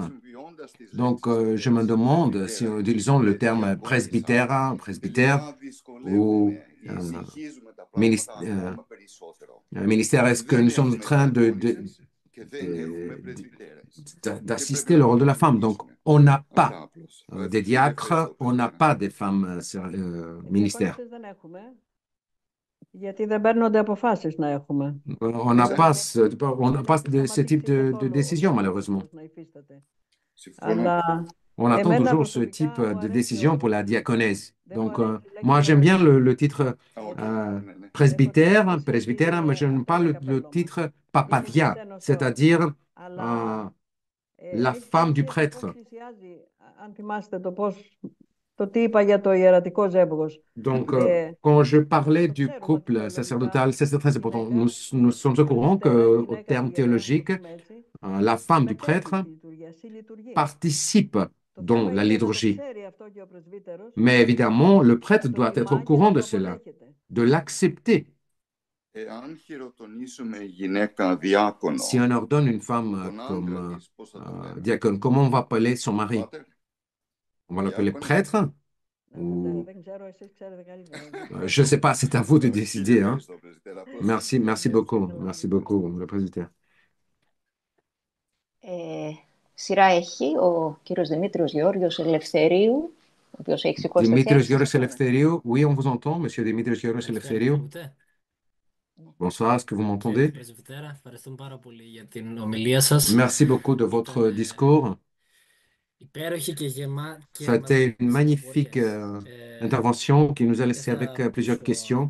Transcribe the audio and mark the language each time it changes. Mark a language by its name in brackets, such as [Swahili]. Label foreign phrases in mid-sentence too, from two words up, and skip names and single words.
[French] Donc, je me demande si, utilisons le terme presbytère ou ministère, est-ce que nous sommes en train d'assister le rôle de la femme? Donc, on n'a pas des diacres, on n'a pas des femmes ministères. [Greek] Γιατί δεν παίρνονται αποφάσεις να έχουμε. [French] On n'a pas ce type de décision, malheureusement. [Greek] Αλλά [French] On attend toujours ce type de décision pour la diaconèse. Donc, moi, j'aime bien le titre presbytère, mais je n'aime pas le titre papadia, c'est-à-dire la femme du prêtre. [Greek] αν θυμάστε το τι είπα για το ιερατικό ζεύγος. [French] Donc, quand je parlais du couple sacerdotal, c'est très important. Nous sommes au courant qu'au terme théologique, la femme du prêtre participe dans la liturgie. Mais évidemment, le prêtre doit être au courant de cela, de l'accepter. Si on ordonne une femme comme diacone, comment on va appeler son mari? On va l'appeler prêtre? Ou... Je ne sais pas, c'est à vous de décider. Hein. Merci beaucoup, le président. [Greek] Σειρά έχει ο κύριος Δημήτριος Γεώργιος Ελευθερίου, ο οποίος έχει σηκώσει το χέρι. Δημήτριος Γεώργιος Ελευθερίου, [French] oui, on vous entend, monsieur Δημήτριος Γεώργιος Ελευθερίου. Bonsoir, est-ce que vous m'entendez? Merci beaucoup de votre discours. Ça a été une magnifique intervention qui nous a laissé avec plusieurs questions.